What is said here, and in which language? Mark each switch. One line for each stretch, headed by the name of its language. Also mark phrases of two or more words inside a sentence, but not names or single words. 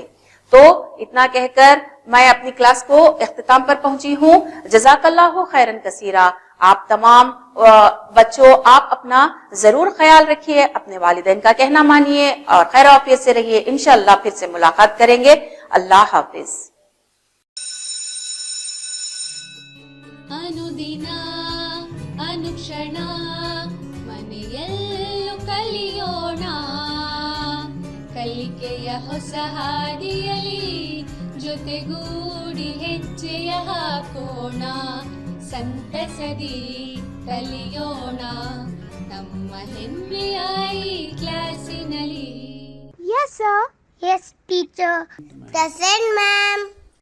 Urdu: تو اتنا کہہ کر میں اپنی کلاس کو اختتام پر پہنچی ہوں.
Arabic: جزاک اللہ خیرن کثیرہ.
Urdu: آپ تمام بچوں، آپ اپنا ضرور خیال رکھیے، اپنے والدین کا کہنا مانیے اور خیر و عافیت سے رہیے. انشاءاللہ پھر سے ملاقات کریں گے. اللہ حافظ.
Kannada: ಅನುದಿನ ಅನುಕ್ಷಣ ಮನೆಯಲ್ಲೂ ಕಲಿಯೋಣ, ಕಲಿಕೆಯ ಹೊಸ ಹಾದಿಯಲಿ ಜೊತೆಗೂಡಿ ಹೆಜ್ಜೆಯ ಹಾಕೋಣ, ಸಂತಸದಿ ಕಲಿಯೋಣ ನಮ್ಮ ಹೆಮ್ಮೆಯ ಈ ಕ್ಲಾಸಿನಲ್ಲಿ.
English: Yes, sir. Yes, teacher. Present, ma'am.